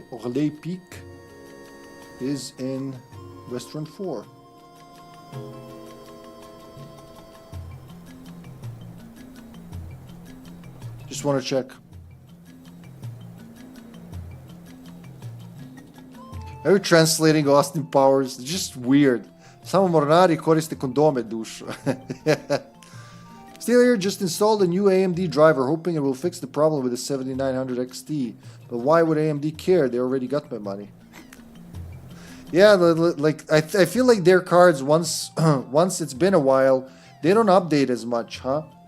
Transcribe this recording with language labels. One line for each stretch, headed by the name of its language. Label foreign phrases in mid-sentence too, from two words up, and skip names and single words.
English: Orlais Peak is in West Run 4. Just want to check. Are you translating Austin Powers? It's just weird.
Serbian: Samo mornari koriste kondome, dušo.
English: Still here, just installed a new AMD driver, hoping it will fix the problem with the 7900 XT. But why would AMD care? They already got my money. Yeah, like I feel like their cards, once it's been a while, they don't update as much, huh?